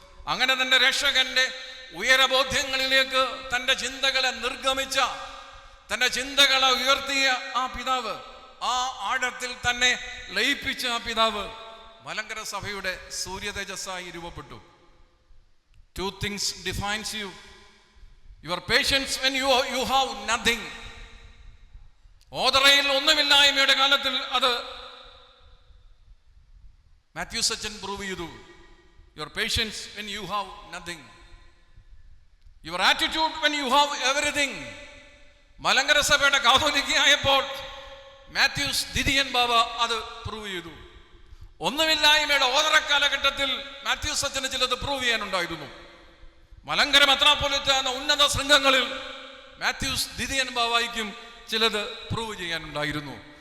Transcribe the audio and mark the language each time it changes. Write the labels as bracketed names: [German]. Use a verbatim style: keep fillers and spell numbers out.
[Malayalam] അങ്ങനെ തൻ്റെ രക്ഷകൻ്റെ ഉയരബോധ്യങ്ങളിലേക്ക് തൻ്റെ ചിന്തകളെ നിർഗമിച്ച, തൻ്റെ ചിന്തകളെ ഉയർത്തിയ ആ പിതാവ്, ആ ആഴത്തിൽ തന്നെ ലയിപ്പിച്ച ആ പിതാവ് മലങ്കര സഭയുടെ സൂര്യ തേജസ്സായി രൂപപ്പെട്ടു. [English] Two things defines you: your patience when you you have nothing. [Malayalam] ഓതറയിൽ ഒന്നുമില്ലായ്മയുടെ കാലത്തിൽ അത് മാത്യു സച്ചൻ പ്രൂവ് ചെയ്തു. [English] Your patience when you have nothing, your attitude when you have everything. [Malayalam] Malankara സഭയുടെ കാതോലിക്കയായപ്പോൾ മാത്യൂസ് ദിദിയൻ ബാബ അത് പ്രൂവ് ചെയ്തു. ഒന്നുമില്ലായ്മയുടെ ഓതറ കാലഘട്ടത്തിൽ മാത്യൂസ് അച്ഛന് ചിലത് പ്രൂവ് ചെയ്യാനുണ്ടായിരുന്നു. മലങ്കര മെത്രാപ്പൊലീത്ത എന്ന ഉന്നത ശൃംഖങ്ങളിൽ മാത്യൂസ് ദിദിയൻ ബാബയ്ക്കും ചിലത് പ്രൂവ് ചെയ്യാനുണ്ടായിരുന്നു.